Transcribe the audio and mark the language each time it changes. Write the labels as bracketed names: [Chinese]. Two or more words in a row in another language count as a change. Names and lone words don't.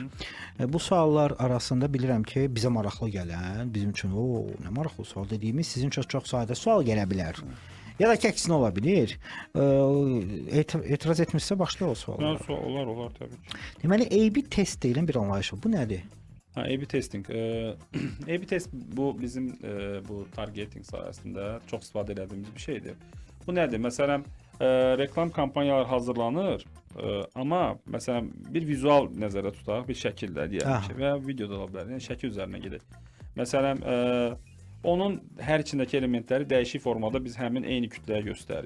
[Azerbaijani] Bu suallar arasında bilirəm ki, bizə maraqlı gələn, bizim üçün o nə maraqlı sual dediyimiz sizin üçün çox sayda sual gələ bilər. Ya da ki, əksinə ola bilir. Etiraz etmirsə başlayaq o suallara. Olar təbii ki. Deməli, A/B test deyilən bir anlayış var. Bu nədir? [English] A/B testing. [Azerbaijani] A/B test bu bizim bu targeting sayəsində çox istifadə etdiyimiz bir şeydir. Bu nədir? Məsələn, reklam kampanyaları hazırlanır, amma məsələn bir vizual nəzərdə tutaq, bir şəkildə deyək ki, və ya video da ola bilər. Yəni şəkil üzərinə gedək. Məsələn, onun hər içindəki elementləri dəyişik formada biz həmin eyni kütləyə göstəririk.